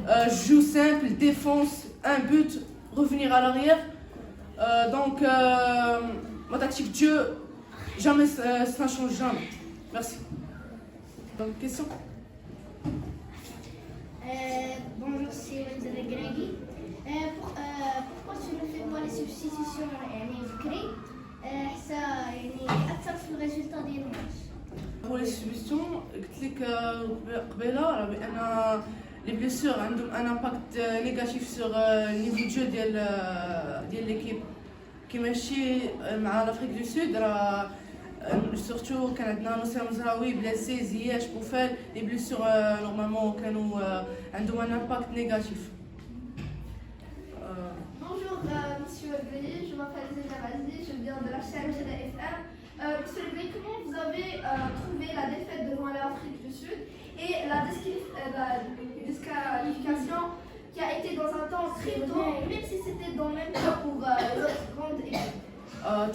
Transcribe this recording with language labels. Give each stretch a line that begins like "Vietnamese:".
French: Je joue simple, défense, un but, revenir à l'arrière. Donc ma tactique Dieu, jamais ça ne change jamais. Merci. Donc, question? Bonjour, c'est Wenzel Gregui. Pourquoi tu ne fais pas les substitutions
Arabic: بكري حتى يعني أثر في الريزلتا ديال الماتش؟
French: Pour les substitutions,
Arabic: قلت لك قبيله بان لي بليسور عندهم
French: ان امباكت نيجاتيف سور النيفو دو
Arabic: ديال ليكيب كي ماشي مع لافريك دو سود راه سورتو كان عندنا نصير مزراوي بلاسي زياش بوفال لي بليسور نورمالمون كانوا عندهم ان امباكت نيجاتيف.
French: Bonjour Monsieur Grégy, je m'appelle Zéna Razdi, je viens de la chaîne GDFM. Monsieur Grégy, comment vous avez trouvé la défaite devant l'Afrique du Sud et la disqualification qui a été dans un temps très tôt, même si c'était dans le même temps pour les autres grandes équipes?